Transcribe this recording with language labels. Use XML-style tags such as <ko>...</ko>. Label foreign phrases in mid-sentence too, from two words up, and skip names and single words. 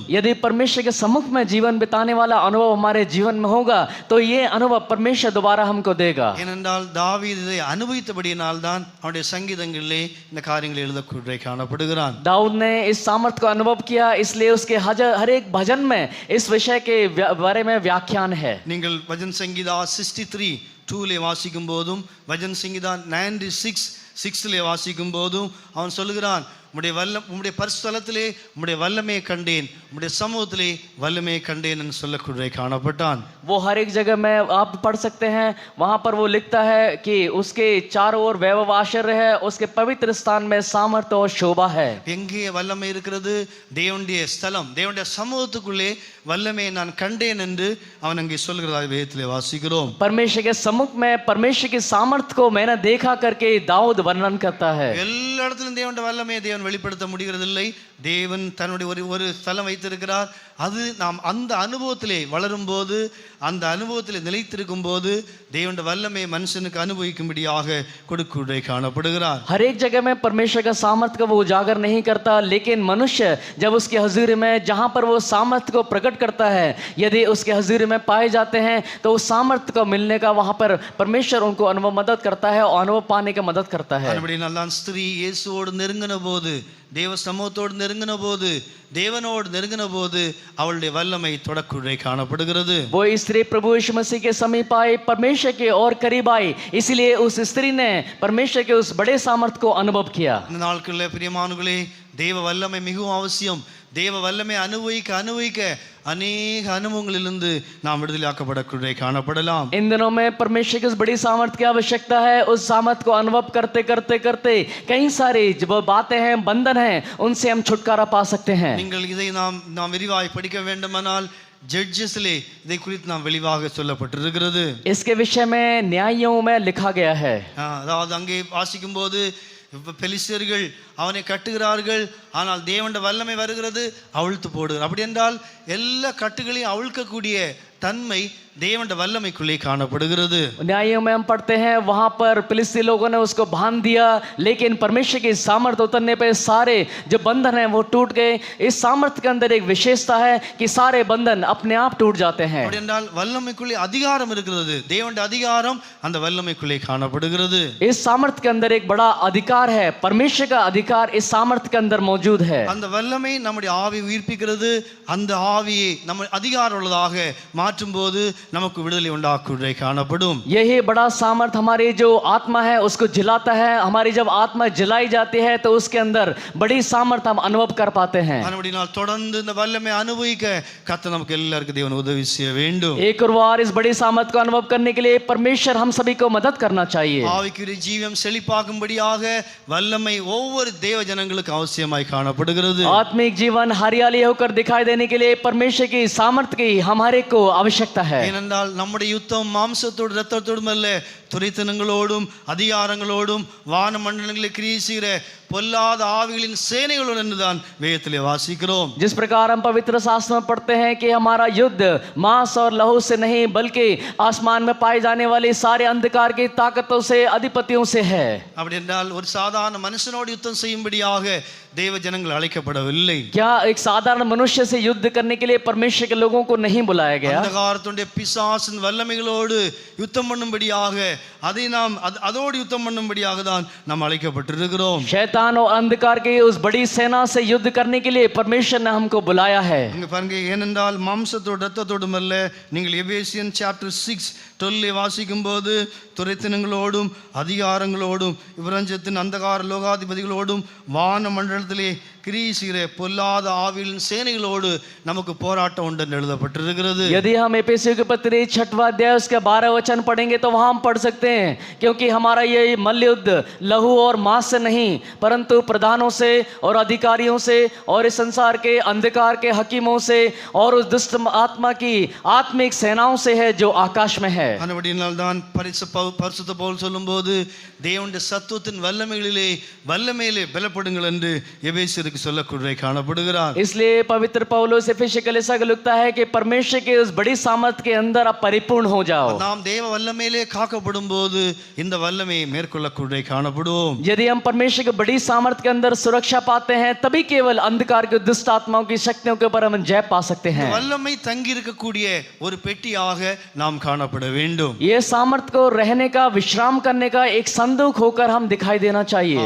<hi>यदि परमेश्वर के सम्मुख में जीवन बिताने वाला अनुभव हमारे जीवन में होगा तो ये अनुभव परमेश्वर दोबारा हमको देगा.</hi> <ta>ஏனென்றால் தாவீது இதை அனுபவித்தபடியினால் தான் அவனுடைய சங்கீதங்களிலே இந்த காரியங்களை எழுதக்கூடிய காணப்படுகிறான்.</ta> <hi>दाऊद ने इस सामर्थ्य को अनुभव किया, इसलिए उसके हर एक भजन में इस विषय के बारे में व्याख्यान है.</hi> <ta>நீங்கள் வஜன் சங்கீதா 63:2 வாசிக்கும் போதும் வஜன் சங்கீதா 96:6 வாசிக்கும் போதும் அவன் சொல்லுகிறான், உம்முடைய பரிசுத்தலத்திலே உம்முடைய வல்லமையை கண்டேன், உம்முடைய சமூகத்திலே வல்லமையை கண்டேன் என்று சொல்லக்கூடிய காணப்பட்டான்.</ta> <hi>वो हर एक जगह में आप पढ़ सकते हैं, वहां पर वो लिखता है कि उसके चारों ओर वैभव आश्चर्य है, उसके पवित्र स्थान में सामर्थ्य और शोभा है.</hi> <ta>எங்கே வல்லமை இருக்கிறது? தேவனுடைய ஸ்தலம், தேவனுடைய சமூகத்துக்குள்ளே வல்லமையை நான் கண்டேன் என்று அவன் அங்கே சொல்கிறதா வேதத்திலே வாசிக்கிறோம்.</ta> <hi>परमेश्वर के सम्मुख में परमेश्वर की सामर्थ्य को मैंने देखा करके दाऊद वर्णन करता है.</hi> <ta>எல்லா இடத்திலும் தேவனுடைய வல்லமையை தேவன் வெளிப்படுத்த முடிகிறதில்லை. தேவன் தன்னுடைய ஒரு ஸ்தலம் வைத்திருக்கிறார். அது நாம் அந்த அனுபவத்திலே வளரும் போது, அந்த அனுபவத்திலே நிலைத்திருக்கும் போது தேவனுடைய வல்லமை மனுஷனுக்கு அனுபவிக்கும்படியாக கொடுக்கக்கூடிய காணப்படுகிறார்.</ta> <hi>हर एक जगह में परमेश्वर का सामर्थ्य को वो उजागर नहीं करता, लेकिन मनुष्य जब उसकी हजूरी में जहाँ पर वो सामर्थ्य को प्रकट करता है, यदि उसके हजूरी में पाए जाते हैं तो उस सामर्थ्य को मिलने का वहाँ पर परमेश्वर उनको अनुभव मदद करता है और अनुभव पाने की मदद करता है.</hi> <ta>அப்படினால்தான் ஸ்திரீ இயேசுவோடு நெருங்கின போது, தேவ சமூகத்தோடு நெருங்கின போது, தேவனோடு நெருங்கின போது அவளுடைய வல்லமை தொடக்குள்ளே காணப்படுகிறது.</ta> <hi>वो स्त्री प्रभु यीशु मसीह के समीप आई, परमेश्वर के और करीब आई, इसलिए उस स्त्री ने परमेश्वर के उस बड़े सामर्थ्य को अनुभव किया.</hi> <ta>இந்த நாட்களில் பிரியமானவர்களே, தேவ வல்லமை மிகவும் அவசியம். தேவ வல்லமை அனுபவிக்க அநேக அனுபவங்களிலிருந்து நாம் விடுதலையாக்கப்படக்கூடிய காணப்படலாம்.</ta> <hi>इन दिनों में परमेश्वर की उस बड़ी सामर्थ्य की आवश्यकता है. उस सामर्थ्य को अनुभव करते करते करते कई सारी जो बातें हैं, बंधन हैं, उनसे हम छुटकारा पा सकते हैं.</hi> <ta>நீங்கள் இதை நாம் விரிவாய் படிக்க வேண்டுமானால் ஜட்ஜஸ்லே இதை குறித்து நாம் வெளிவாக சொல்லப்பட்டிருக்கிறது.</ta> <hi>इसके विषय में न्यायों में लिखा गया है.</hi> <ta>அதாவது அங்கே வாசிக்கும் போது பெலிஸ்தர்கள் அவனை கட்டுகிறார்கள், ஆனால் தேவனுடைய வல்லமை வருகிறது, அவிழ்த்து போடுகிறார். அப்படி என்றால் எல்லா கட்டுகளையும் அவிழ்க்கக்கூடிய தன்மை தேவனுடைய வல்லமைக்குள்ளே காணப்படுகிறது.</ta> <hi>न्यायों में हम पढ़ते हैं, वहां पर फिलिस्ती लोगों ने उसको बांध दिया, लेकिन परमेश्वर की सामर्थ्य उतरने पे सारे जो बंधन हैं वो टूट गए. इस सामर्थ्य के अंदर एक विशेषता है कि सारे बंधन अपने आप टूट जाते हैं.</hi> <ta>அப்படி என்றால் வல்லமைக்குள்ளே அதிகாரம் இருக்கிறது. தேவனுடைய அதிகாரம் அந்த வல்லமைக்குள்ளே காணப்படுகிறது.</ta> <hi>इस सामर्थ्य के अंदर एक बड़ा अधिकार है, परमेश्वर का अधिकार इस सामर्थ्य के अंदर मौजूद है.</hi> <ta>அந்த வல்லமை நம்முடைய ஆவியை உயிர்ப்பிக்கிறது. அந்த ஆவியை நம்ம அதிகாரம் உள்ளதாக மாற்றும் போது நமக்கு விடுதலை உண்டாக்குவதை காணப்படும்.</ta> <hi>यही बड़ा सामर्थ हमारी जो आत्मा है उसको जिलाता है. हमारी जब आत्मा जिलाई जाती है तो उसके अंदर बड़ी सामर्थ हम अनुभव कर पाते हैं.</hi> <ta>அப்படினால் தொடர்ந்து இந்த வல்லமை அனுபவிக்க கர்த்தர் நமக்கு எல்லாருக்கும் தேவன் உதவி செய்ய வேண்டும்.</ta> <hi>एक और बार इस बड़ी सामर्थ को अनुभव करने के लिए परमेश्वर हम सभी को मदद करना चाहिए.</hi> <ta>ஆவிக்குரிய ஜீவம் செழிப்பாகும்படியாக வல்லமை ஒவ்வொரு தேவ ஜனங்களுக்கு அவசியமாய் காணப்படுகிறது.</ta> <hi>आत्मिक जीवन हरियाली होकर दिखाई देने के लिए परमेश्वर की सामर्थ की हमारे को आवश्यकता है.</hi> <ta>ஏனென்றால் நம்முடைய யுத்தம் மாம்சத்தோடு இரத்தத்தோடும் அல்ல, துரைத்தனங்களோடும் அதிகாரங்களோடும் வான மண்டலங்களில் கிரியை செய்கிற பொல்லாத ஆவிகளின் சேனைகளுடன் என்றுதான் வேதத்திலே வாசிக்கிறோம்.</ta> <hi>जिस प्रकार हम पवित्र शास्त्र में पढ़ते हैं कि हमारा युद्ध मांस और लहू से नहीं बल्कि आसमान में पाए जाने वाली सारे अंधकार की ताकतों से अधिपतियों से है.</hi> <ta>அப்படி என்றால் ஒரு சாதாரண மனுஷனோடு யுத்தம் செய்யும்படியாக தேவ ஜனங்கள் அழைக்கப்படவில்லை.</ta> <hi>क्या एक साधारण मनुष्य से युद्ध करने के लिए परमेश्वर के लोगों को नहीं बुलाया गया?</hi> <ta>அந்தகாரத்துடைய பிசாசின் வல்லமைகளோடு யுத்தம் பண்ணும்படியாக அதோடு யுத்தம் பண்ணும்படியாக தான் நாம் அழைக்கப்பட்டிருக்கிறோம்.</ta> <hi>शैतान और अंधकार के उस बड़ी सेना से युद्ध करने के लिए परमेश्वर ने हमको बुलाया है.</hi> <ta>இங்க பாருங்க, ஏனென்றால் மாம்சத்தோடு இரத்தத்தோடும் அல்ல. நீங்கள் எபேசியன் சாப்டர் 6:12 வாசிக்கும் போது துரைத்தனங்களோடும் அதிகாரங்களோடும் இவ்ரஞ்சத்தின் அந்தகார லோகாதிபதிகளோடும் வான மண்டலத்திலே கிரீசிற பொல்லாத ஆவியின் சேனைகளோடு நமக்கு போராட்டம் உண்டு என்று எழுதப்பட்டிருக்கிறது.</ta> <hi>यदि हम एफेसियों के पत्री 6वां अध्याय उसके 12 वचन पढ़ेंगे तो वहां हम पढ़ सकते हैं, क्योंकि हमारा ये मल्लयुद्ध लहू और मांस से नहीं परंतु प्रधानों से और अधिकारियों से और इस संसार के अंधकार के हकीमों से और उस दुष्ट आत्मा की आत्मिक सेनाओं से है जो आकाश में है.</hi> <ta>அதுபடியினால் தான் பரிசுத்த பவுல் சொல்லும்போது தேவனுடைய சத்துவத்தின் வல்லமையிலே பலப்படுங்கள் என்று எபேசியருக்கு சொல்லக்கூடிய காணப்படுகிறார்.</ta> <hi>इसलिए पवित्र पौलुस एफेसियों के लिए लिखता है कि परमेश्वर के उस बड़ी सामर्थ के अंदर आप परिपूर्ण हो जाओ.</hi> <ta>நாம் தேவ வல்லமையிலே காக்கப்படும்போது இந்த வல்லமையை மேற்கொள்ளக்கூடிய காணப்படுவோம்.</ta> <hi>यदि हम परमेश्वर के बड़ी सामर्थ के अंदर सुरक्षा पाते हैं तभी केवल अंधकार के दुष्ट आत्माओं की शक्तियों के ऊपर हम जय पा सकते हैं.</hi> <ta>வல்லமை தங்கி இருக்கக்கூடிய ஒரு பெட்டியாக நாம் காணப்பட வேண்டும்.</ta> <hi>ये सामर्थ को रहने का विश्राम करने का एक संदूक होकर हम दिखाई देना चाहिए.</hi>